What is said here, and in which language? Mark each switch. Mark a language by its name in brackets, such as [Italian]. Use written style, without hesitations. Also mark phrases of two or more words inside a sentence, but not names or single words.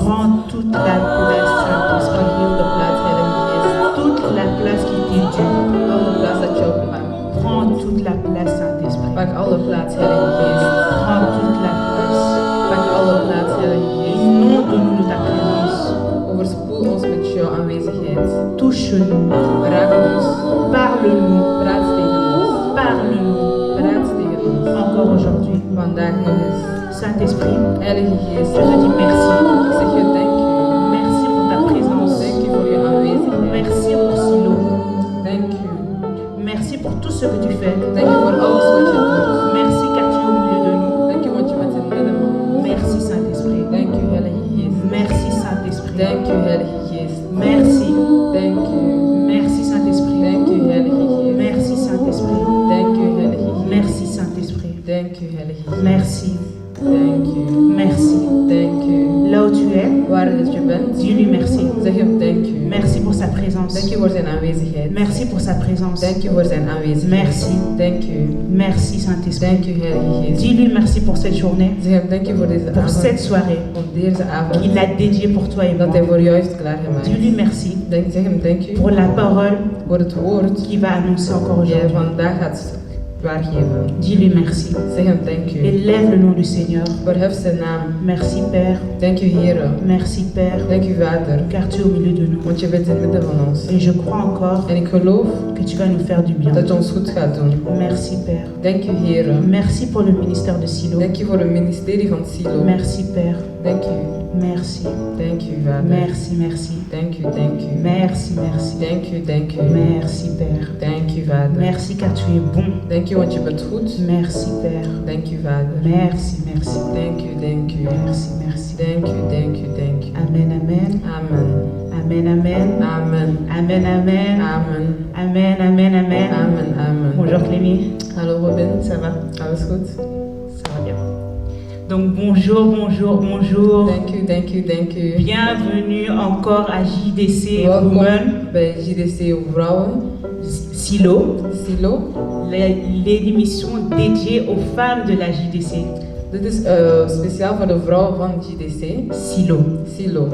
[French] Prends toute la place, Saint-Esprit. [Dutch] Pak heel de plaats, Heilige Geest. [French] Toute la place qui t'est due. [Dutch] Alle plaats dat jou behangt. [French] Prends toute la place, Saint-Esprit. [Dutch] Pak alle plaats, Heilige Geest. [French] Prends toute la place. [Dutch] Pak alle plaats, Heilige Geest. [French] Inonde-nous de ta présence. [Dutch] Overspoel ons met jouw aanwezigheid. [French] Touche-nous. [Dutch] Raak ons. [French] Parle-nous. [Dutch] Praat tegen ons. [French] Parle-nous. [Dutch] Praat tegen ons. [French] Encore aujourd'hui. [Dutch] Vandaag nog eens. [French] Saint-Esprit, [Dutch] Heilige Geest. [French] je te dis merci. [Dutch] Ik zeg je dank u. [French] Merci pour ta présence. [Dutch] Dank u voor je aanwezigheid. [French] Merci pour Silo. [Dutch] Dank u. [French] Merci pour tout ce que tu fais. [Dutch] Dank u voor alles wat je doet. [French] Merci car tu es au milieu de nous. [Dutch] Dank u want je bent in het midden van ons. [French] Merci Saint-Esprit. [Dutch] Dank u, Heilige Geest. [French] Merci Saint-Esprit. [Dutch] Dank u, Heilige Geest. [French] Merci. [Dutch] Dank u. [French] Merci Saint-Esprit. [Dutch] Dank u, Heilige Geest. [French] Merci Saint-Esprit. [Dutch] Dank u, Heilige Geest. [French] Merci Saint-Esprit. [Dutch] Dank u, Heilige Geest. [French] Merci. [Dutch] Dank u. [French] Merci. [Dutch] Dank u. [French] Là où tu es, [Dutch] Waar dat je bent, [French] dis-lui merci. [Dutch] zeg hem dank u. [French] Merci pour sa présence. [Dutch] Dank u voor zijn aanwezigheid. [French] Merci pour sa présence. [Dutch] Dank u voor zijn aanwezigheid. [French] Merci. [Dutch] Dank u. [French] Merci Saint-Esprit. [Dutch] Dank u, Heilige Geest. [French] Dis-lui merci pour cette journée, [Dutch] Zeg hem dank u voor deze [French] pour cette [Dutch] avond. [French] soirée [Dutch] Voor deze avond. [French] qu'il a dédiée pour toi et [Dutch] Dat [French] moi. [Dutch] hij voor jou heeft klaargemaakt. [French] Dis-lui merci [Dutch] Zeg hem dank u [French] pour la parole [Dutch] voor het woord [French] qu'il va annoncer encore [Dutch] die hij [French] aujourd'hui. [Dutch] vandaag gaat waargeven. [French] Dis-lui merci. [Dutch] Zeg hem dank u. [French] Élève le nom du Seigneur. [Dutch] Verhef zijn naam. [French] Merci Père. [Dutch] Dank u, Heere. [French] Merci Père, [Dutch] Dank u, Vader. [French] car tu es au milieu de nous. [Dutch] Want je bent in het midden van ons. [French] Et je crois encore [Dutch] En ik geloof [French] que tu vas nous faire du bien. [Dutch] dat je ons goed gaat doen. [French] Merci Père. [Dutch] Dank u, Heere. [French] Merci pour le ministère de Silo. [Dutch] Dank u voor het ministerie van Silo. [French] Merci Père. [Dutch] Dank u. [French] Merci. [Dutch] Dank u, Vader. [French] Merci, merci. [Dutch] Dank u, dank u. [French] Merci, merci. [Dutch] Dank u, dank u. [French] Merci Père. [Dutch] Dank u, Vader. [French] Merci car tu es bon. [Dutch] Dank u, want je bent goed. [French] Merci Père. [Dutch] Dank u, Vader. [French] Merci, merci. [Dutch] Dank u, dank u. [French] Merci, merci. [Dutch] Dank u, dank u, dank u. [French] Amen, amen. [Dutch] Amen. [French] Amen, amen. [Dutch] Amen. [French] Amen, amen. [Dutch] Amen. [French] Amen, amen, amen. [Dutch] Amen, amen. [French] Bonjour Clémy. [Dutch] Hallo Robin. [French] Ça va? [Dutch] Alles goed? [French] Ça va bien. Donc bonjour, bonjour, bonjour. [Dutch] Dank u, dank u, dank u. [French] Bienvenue encore à JDC [Dutch] Welkom Women bij JDC Vrouwen, Silo, Silo. [French] l'émission dédiée aux femmes de la JDC. [Dutch] Dit is speciaal voor de vrouwen van JDC. Silo, Silo.